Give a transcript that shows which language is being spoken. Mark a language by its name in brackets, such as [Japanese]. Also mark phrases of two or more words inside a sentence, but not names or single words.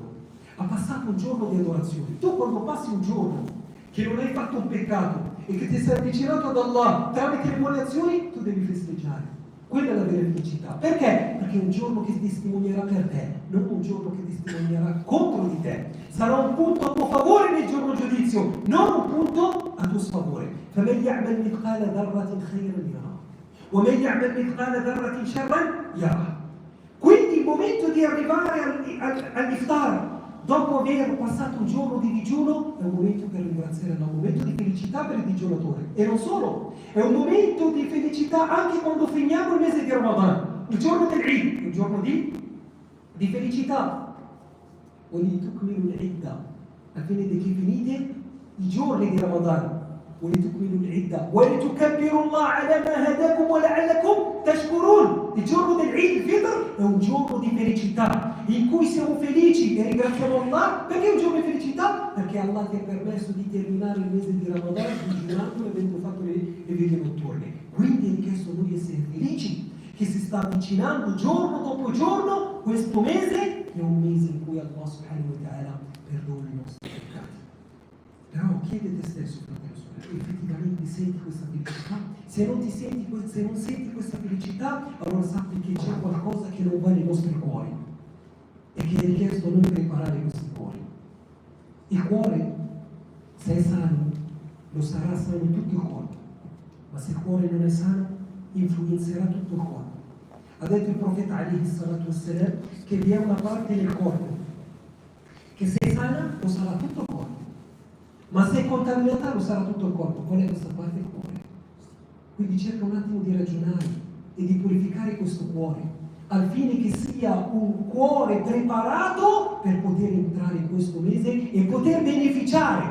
[Italian] Ha passato un giorno di adorazione. Tu quando passi un giorno che non hai fatto un peccato e che ti sei avvicinato ad Allah tramite le buone azioni, tu devi festeggiare. Quella è la vera felicità. Perché? Perché è un giorno che testimonierà per te, non un giorno che testimonierà contro di te. Sarà un punto a tuo favore nel giorno giudizio, non un punto a tuo sfavore. [Arabic] فَمَنْ يَعْمَلْ مِثْقَالَ ذَرَّةٍ خَيْرًا يَرَهُ وَمَنْ يَعْمَلْ مِثْقَالَ ذَرَّةٍ شَرًّا يَرَهُ. [Italian] Quindi il momento di arrivare all'iftar, dopo aver passato un giorno di digiuno, è un momento per ringraziare Allah, un momento di felicità per il digiunatore. E non solo, è un momento di felicità anche quando finiamo il mese di Ramadan, il giorno dell'Eid, il giorno di felicità. [Arabic] وَلِتُكْمِلُوا الْعِدَّةَ, [Italian] alla fine di che finite i giorni di Ramadan. [Arabic] وَلِتُكْمِلُوا الْعِدَّةَ وَلِتُكَبِّرُوا اللَّهَ عَلَى مَا هَدَاكُمْ وَلَعَلَّكُمْ تَشْكُرُونَ. [Italian] Il giorno dell'Eid al-Fitr è un giorno di felicità, in cui siamo felici e ringraziamo Allah. Perché è un giorno di felicità? Perché Allah ti ha permesso di terminare il mese di Ramadan digiunando e avendo fatto le viglie notturne. Quindi è richiesto a noi essere felici, che si sta avvicinando giorno dopo giorno questo mese, che è un mese in cui Allah [Arabic] سبحانه وتعالى [Italian] perdona i nostri peccati. Però chiede te stesso, fratello e sorella, effettivamente senti questa felicità? Se non senti questa felicità, allora sappi che c'è qualcosa che non va nei nostri cuori e che è richiesto a noi preparare questi cuori. Il cuore, se è sano, lo sarà sano tutto il corpo, ma se il cuore non è sano, influenzerà tutto il corpo. Ha detto il profeta [Arabic] عليه الصلاة والسلام [Italian] che vi è una parte del corpo che se è sana lo sarà tutto il corpo, Ma se è contaminata lo sarà tutto il corpo. Qual è questa parte? Il cuore. Quindi cerca un attimo di ragionare e di purificare questo cuore, al fine che sia un cuore preparato per poter entrare in questo mese e poter beneficiare.